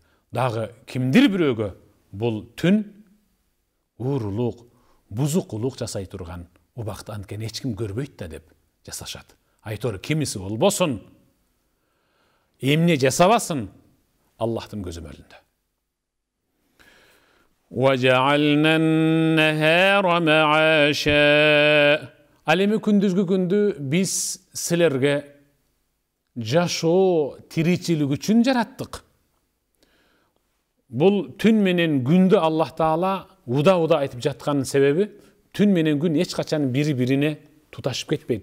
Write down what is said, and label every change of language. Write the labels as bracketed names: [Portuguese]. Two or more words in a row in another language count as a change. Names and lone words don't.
[Kyrgyz] Дагы кимдир бирөөгө бул түн уурулук, бузукулук жасай турган убакыт, анткени эч ким көрбөйт да деп жасашат. Айтор кимиси болбосун, эмне жасабасын, Аллахтын көзөмөлүндө. [Arabic] وَجَعَلْنَا النَّهَارَ مَعَاشًا, [Kyrgyz] ал эми күндүзгү күндү биз силерге жашоо, тиричилик үчүн жараттык. Бул түн менен күндү Аллах Таала уда айтып жаткан себеби, түн менен күн эч качан бири-бирине туташып кетпейт.